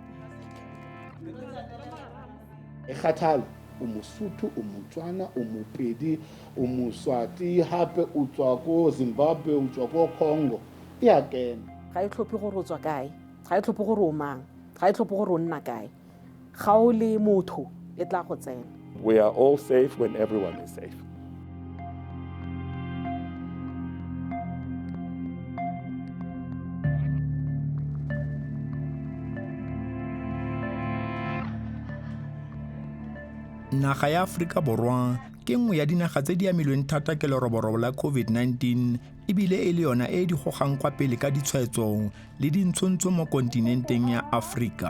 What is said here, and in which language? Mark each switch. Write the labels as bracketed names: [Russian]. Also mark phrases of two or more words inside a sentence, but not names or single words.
[Tswana] O Mosotho, o Motswana, o Mopedi, o Moswati, hape o tswa ko Zimbabwe, o tswa ko Congo. E a kena. Ga e tlhophe gore o tswa kae, ga e tlhophe gore o mang, ga e tlhophe gore o nna kae. Ga o le motho e tla go tsena. [English] We are all safe when everyone is safe. [Tswana] Naga ya Aforika Borwa ke nngwe ya dinaga tse di amilweng thata ke leroborobo la COVID-19 ebile e le yona e di gogang kwa pele ka ditshwaetso le dintshontsho mo kontinenteng ya Aforika.